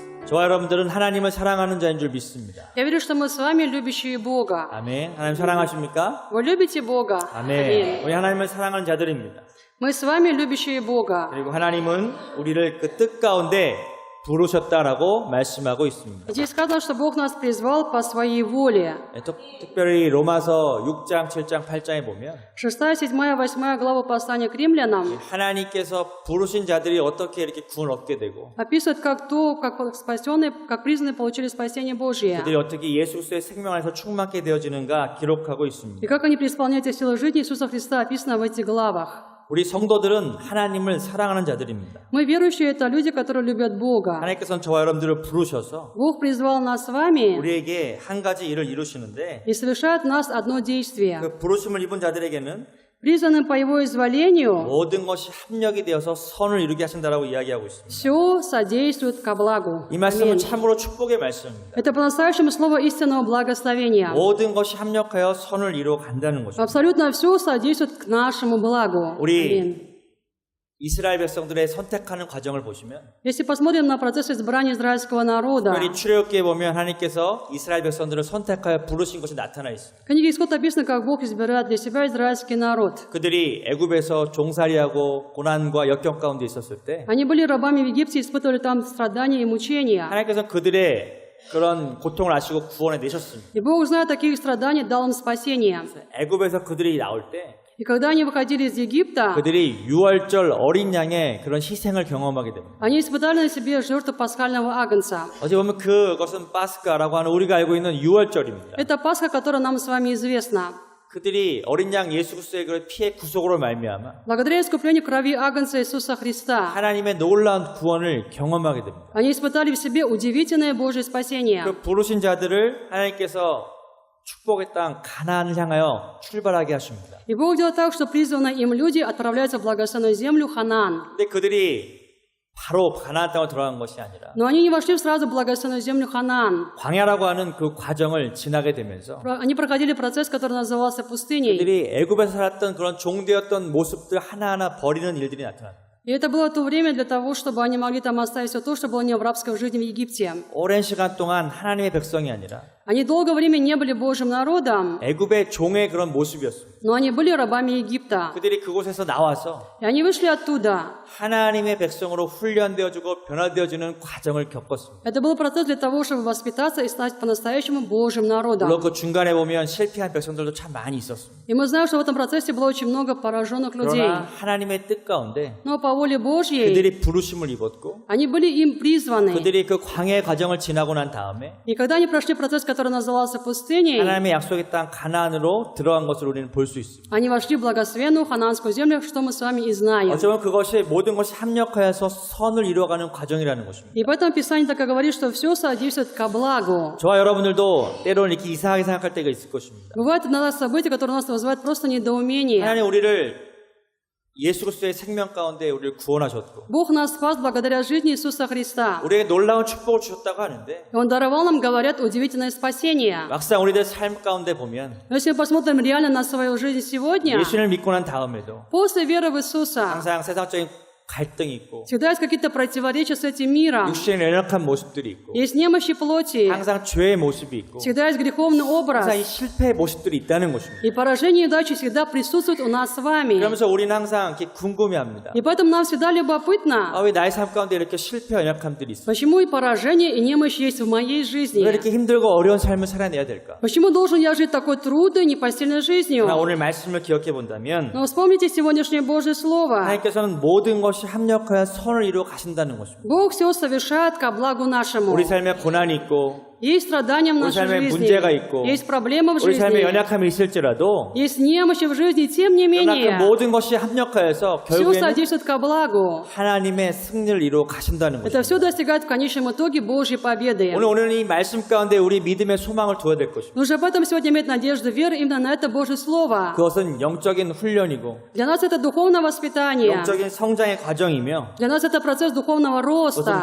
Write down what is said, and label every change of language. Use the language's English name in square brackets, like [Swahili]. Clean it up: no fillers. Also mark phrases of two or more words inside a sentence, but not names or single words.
[Korean] 저와 여러분들은 하나님을 사랑하는 자인 줄 믿습니다. [Russian] Я верю, что мы с вами любящие Бога. [Korean] 아멘. 하나님 사랑하십니까? [Russian] Вы любите Бога? [Korean] 아멘. 우리 하나님을 사랑하는 자들입니다. [Russian] Мы с вами любящие Бога. [Korean] 그리고 하나님은 우리를 그 뜻 가운데 부르셨다라고 말씀하고 있습니다. [Russian] Здесь сказано, что Бог нас призвал по своей воле. [Korean] 특별히 로마서 6장, 7장, 8장에 보면 [Russian] 6, 7, 8 глава послания к римлянам [Korean] 하나님께서 부르신 자들이 어떻게 이렇게 구원을 얻게 되고 [Russian] описывает, как спасенные, как призванные получили спасение Божие. [Korean] 그들이 어떻게 예수 그리스도의 생명 안에서 충만케 되어지는가 기록하고 있습니다. [Russian] И как они преисполняются силы жизни Иисуса Христа, описано в этих главах. [Korean] 우리 성도들은 하나님을 사랑하는 자들입니다. [Russian] Мы верующие, это люди, которые любят Бога. [Korean] 하나님께서는 저와 여러분들을 부르셔서 [Russian] Бог призвал нас с вами [Korean] 우리에게 한 가지 일을 이루시는데 [Russian] и совершает в нас одно действие. [Korean] 그 부르심을 입은 자들에게는 [Russian] Призванным по Его изволению [Korean] 모든 것이 합력이 되어서 선을 이루게 하신다라고 이야기하고 있습니다. [Russian] все содействует ко благу. [Korean] 이 말씀은 [Russian] Аминь. [Korean] 참으로 축복의 말씀입니다. [Russian] Это по-настоящему слово истинного благословения. [Korean] 모든 것이 합력하여 선을 이루어 간다는 것입니다. [Russian] Абсолютно все содействует к нашему благу. [Korean] 우리 [Russian] Аминь. [Korean] 이스라엘 백성들의 선택하는 과정을 보시면 [Russian] Если посмотрим на процесс избрания израильского народа, [Korean] 특별히 출애굽기에 보면 하나님께서 이스라엘 백성들을 선택하여 부르신 것이 나타나 있습니다. [Russian] в книге Исход описано, как Бог избирает для себя израильский народ. [Korean] 그들이 애굽에서 종살이하고 고난과 역경 가운데 있었을 때 [Russian] Они были рабами в Египте, испытывали там страдания и мучения. [Korean] 하나님께서 그들의 그런 고통을 아시고 구원해 내셨습니다. [Russian] И Бог, зная таких страданий, дал им спасение. [Korean] 애굽에서 그들이 나올 때 [Russian] И когда они выходили из Египта, [Korean] 그들이 유월절 어린 양의 그런 희생을 경험하게 됩니다. [Russian] они испытали на себе жертву пасхального агнца. [Korean] 어찌 보면 그것은 파스카라고 하는 우리가 알고 있는 유월절입니다. [Russian] Это Пасха, которая нам с вами известна. [Korean] 그들이 어린 양 예수 그리스도의 그 피의 구속으로 말미암아 [Russian] Благодаря искуплению крови Агнца Иисуса Христа, [Korean] 하나님의 놀라운 구원을 경험하게 됩니다. [Russian] они испытали в себе удивительное Божье спасение. [Korean] 그 부르신 자들을 하나님께서 축복의 땅 가나안을 향하여 출발하게 하십니다. [Russian] И Бог делает так, что призванные им люди отправляются в благословенную землю Ханаан. [Korean] 근데 그들이 바로 가나안 땅으로 들어간 것이 아니라 [Russian] Но они не вошли сразу в благословенную землю Ханаан. [Korean] 광야라고 하는 그 과정을 지나게 되면서 [Russian] Они проходили процесс, который назывался пустыней. [Korean] 그들이 애굽에서 살았던 그런 종되었던 모습들 하나하나 버리는 일들이 나타납니다. [Russian] И это было то время для того, чтобы они могли там оставить все то, что было не в рабской жизни в Египте. [Korean] 오랜 시간 동안 하나님의 백성이 아니라 [Russian] Они долгое время не были Божьим народом, [Korean] 애굽의 종의 그런 모습이었습니다. [Russian] но они были рабами Египта. [Korean] 그들이 그곳에서 나와서 [Russian] И они вышли оттуда. [Korean] 하나님의 백성으로 훈련되어지고 변화되어지는 과정을 겪었습니다. [Russian] Это был процесс для того, чтобы воспитаться и стать по-настоящему Божьим народом. [Korean] 물론 그 중간에 보면 실패한 백성들도 참 많이 있었습니다. [Russian] И мы знаем, что в этом процессе было очень много пораженных людей. [Korean] 그러나 하나님의 뜻 가운데 [Russian] Но по воле Божьей [Korean] 그들이 부르심을 입었고 [Russian] они были им призваны. [Korean] 그들이 그 광야의 과정을 지나고 난 다음에 [Russian] И когда они прошли процесс, который назывался пустыней, [Korean] 하나님의 약속의 땅 가나안으로 들어간 것을 우리는 볼 수 있습니다. [Russian] они вошли в благословенную хананскую землю, что мы с вами и знаем. [Korean] 어쩌면 그것이 모든 것이 합력하여서 선을 이루어가는 과정이라는 것입니다. [Russian] И поэтому Писание так и говорит, что все содействует ко благу. [Korean] 저와 여러분들도 때로는 이렇게 이상하게 생각할 때가 있을 것입니다. [Russian] Бывают иногда события, которые у нас вызывают просто недоумение. [Korean] 하나님 우리를 예수 그리스도의 생명 가운데 우리를 구원하셨고 [Russian] Бог нас спас благодаря жизни Иисуса Христа. [Korean] 우리에게 놀라운 축복을 주셨다고 하는데 [Russian] И Он даровал нам, говорят, удивительное спасение. [Korean] 막상 우리들 삶 가운데 보면 [Russian] Но если мы посмотрим реально на свою жизнь сегодня, [Korean] 예수를 믿고 난 다음에도 [Russian] после веры в Иисуса, [Korean] 항상 세상적인 갈등이 있고 [Russian] всегда есть какие-то противоречия с этим миром. [Korean] 육신의 연약한 모습들이 있고 [Russian] Есть немощи плоти, [Korean] 항상 죄의 모습이 있고 [Russian] всегда есть греховный [Korean] 항상 이 [Russian] образ. [Korean] 실패의 모습들이 있다는 것입니다. [Russian] И поражение и удачи всегда присутствуют у нас с вами. [Korean] 그러면서 우리는 항상 이렇게 궁금해합니다. [Russian] И поэтому нам всегда любопытно, [Korean] 왜 나의 삶 가운데 이렇게 실패와 연약함들이 있어? [Russian] почему и поражение, и немощь есть в моей [Korean] 왜 [Russian] жизни. [Korean] 이렇게 힘들고 어려운 삶을 살아내야 될까? [Russian] Почему должен я жить такой трудной, непостельной жизнью? [Korean] 그러나 오늘 말씀을 기억해 본다면 [Russian] Но вспомните сегодняшнее Божье Слово. [Korean] 하나님께서는 모든 것이 합력하여 선을 이루어 가신다는 것입니다. [Russian] Бог все совершает ко благу нашему. [Korean] 우리 삶에 고난이 있고 [Russian] Есть страдания в [Korean] 우리 [Russian] нашей [Korean] 삶에 [Russian] жизни, [Korean] 문제가 있고 [Russian] есть проблемы в [Korean] 우리 삶에 [Russian] жизни, [Korean] 연약함이 있을지라도 [Russian] есть немощи в жизни, тем не [Korean] 그러나 그 [Russian] менее, [Korean] 모든 것이 합력하여서 [Russian] все [Korean] 결국에는 [Russian] содействует ко благу. [Korean] 하나님의 승리를 이루어 가신다는 [Russian] Это [Korean] 것입니다. [Russian] все достигает в конечном итоге Божьей победы. [Korean] 오늘 이 말씀 가운데 우리 믿음의 소망을 두어야 될 것입니다. [Russian] Нужно об этом сегодня иметь надежду, веру именно на это Божье Слово. [Korean] 그것은 영적인 훈련이고 [Russian] Для нас это духовное воспитание. [Korean] 영적인 성장의 과정이며 [Russian] Для нас это процесс духовного